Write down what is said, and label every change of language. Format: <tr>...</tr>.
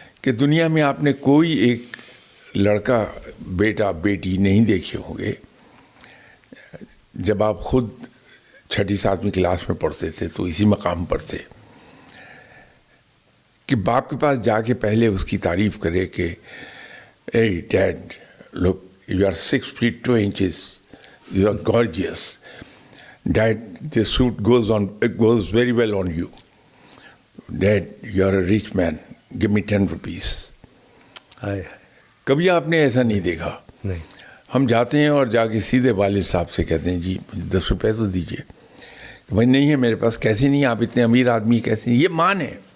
<ur>کہ دنیا میں آپ نے کوئی ایک لڑکا، بیٹا، بیٹی نہیں دیکھے ہوں گے، جب آپ خود 6ٹھی 7ویں کلاس میں پڑھتے تھے تو اسی مقام پر تھے، کہ باپ کے پاس جا کے پہلے اس کی تعریف کرے کہ اے</ur> <en>Dad look, you are 6 feet 2 inches, you are gorgeous. Dad this suit goes very well on you. Dad you are a rich man, give me 10 rupees.</en> <ur>کبھی آپ نے ایسا نہیں دیکھا؟ نہیں. ہم جاتے ہیں اور جا کے سیدھے والد صاحب سے کہتے ہیں جی 10 روپے تو دیجیے. بھائی نہیں ہے میرے پاس، کیسے نہیں، آپ اتنے امیر آدمی کیسے نہیں؟ یہ مان ہے.</ur>